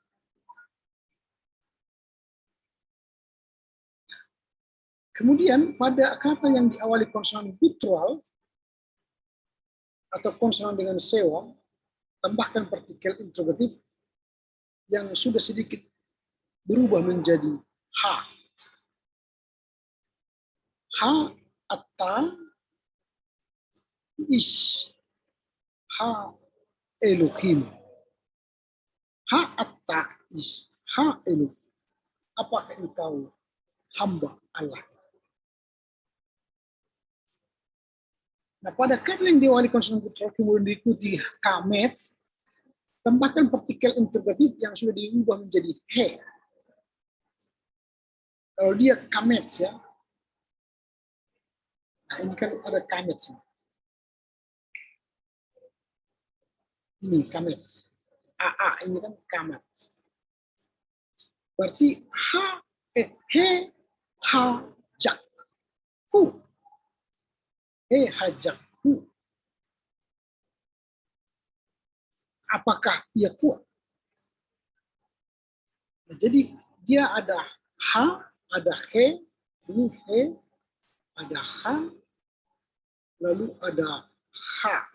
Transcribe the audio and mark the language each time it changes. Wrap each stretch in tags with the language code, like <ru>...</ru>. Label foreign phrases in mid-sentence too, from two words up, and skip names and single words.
<id>Kemudian pada kata yang diawali konsonan guttural atau konsonan dengan sewa, tambahkan partikel interrogatif yang sudah sedikit berubah menjadi ha.</id> <he>האתה איש האלהים. האתה איש האלהים.</he> <id>Apakah engkau hamba Allah? Nah, pada kata yang diawali konsonan guttural kemudian diikuti kamet, tambahkan partikel interrogatif yang sudah diubah menjadi he. Kalau dia kamet ya, nah ini kan ada kamet sih. Ini kamet. AA ini kan kamet. Berarti</id> <he>החזק הוא. החזק הוא.</he> <id>Apakah ia kuat? Nah, jadi dia ada ha, ada he, ini he, ada ha, lalu ada ha.</id>